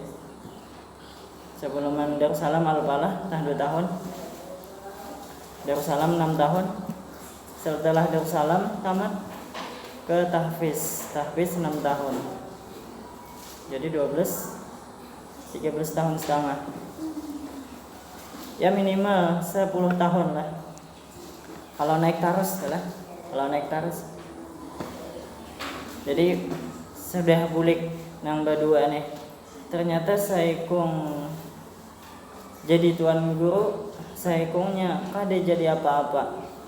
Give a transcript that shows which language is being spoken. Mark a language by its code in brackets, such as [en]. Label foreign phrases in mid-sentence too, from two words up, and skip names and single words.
[id] Sebelum Darussalam Al-Falah tahun 2 tahun. Darussalam 6 tahun. Setelah Darussalam tamat ke tahfiz 6 tahun. Jadi 13 tahun setengah. Ya minimal 10 tahun lah. [bjn] Kalau naik tarus lah. Jadi sudah bulik nang berdua nih. Ternyata saikung jadi tuan guru, saikungnya kade jadi apa-apa.